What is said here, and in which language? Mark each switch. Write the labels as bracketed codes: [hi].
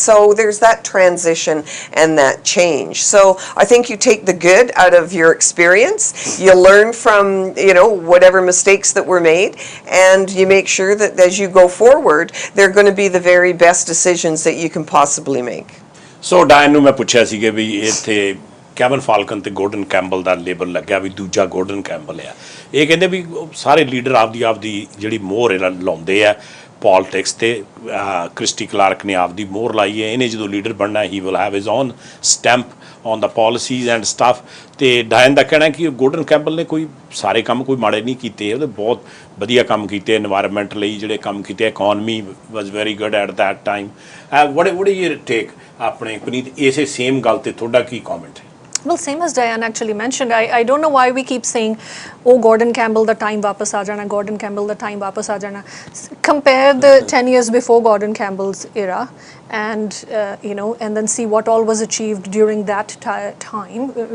[en] So there's that transition and that change. So I think you take the good out of your experience, you learn from whatever mistakes that were made, and you make sure that as you go forward they're going to be the very best decisions that you can possibly make. [pa] So Dianne ਨੂੰ ਮੈਂ ਪੁੱਛਿਆ ਸੀ ਕਿ ਵੀ ਇੱਥੇ cabin Falcon ਤੇ Gordon Campbell ਦਾ label ਲੱਗਿਆ ਵੀ ਦੂਜਾ Gordon Campbell ਆ ਇਹ ਕਹਿੰਦੇ ਵੀ ਸਾਰੇ ਲੀਡਰ ਆਪਦੀ ਜਿਹੜੀ ਮੋਹਰ ਇਹਨਾਂ ਲਾਉਂਦੇ ਆ ਪੋਲਿਟਿਕਸ ਤੇ ਕ੍ਰਿਸਟੀ ਕਲਾਰਕ ਨੇ ਆਪਦੀ ਮੋਹਰ ਲਾਈ ਹੈ ਇਹਨੇ ਜਦੋਂ ਲੀਡਰ ਬਣਨਾ he [en] will have his own stamp on the policies and stuff [pa] ਤੇ ਡਾਇਨ ਦਾ ਕਹਿਣਾ ਕਿ ਗੋਰਡਨ ਕੈਂਬਲ ਨੇ ਕੋਈ ਸਾਰੇ ਕੰਮ ਕੋਈ ਮਾੜੇ ਨਹੀਂ ਕੀਤੇ ਉਹਦੇ ਬਹੁਤ ਵਧੀਆ ਕੰਮ ਕੀਤੇ এনवायरमेंट ਲਈ ਜਿਹੜੇ ਕੰਮ ਕੀਤੇ [en] Economy was very good at that time. what do you take [pa] ਆਪਣੇ ਪੁਨੀਤ ਇਸੇ ਸੇਮ ਗੱਲ ਤੇ ਤੁਹਾਡਾ ਕੀ ਕਮੈਂਟ ਹੈ? [en] Well, same as Dianne actually mentioned, I don't know why we keep saying, oh, Gordon Campbell, the time [pa] वापस आ जाना, [en] Gordon Campbell, the time वापस आ जाना. Compare the 10 years before Gordon Campbell's era and and then see what all was achieved during that time.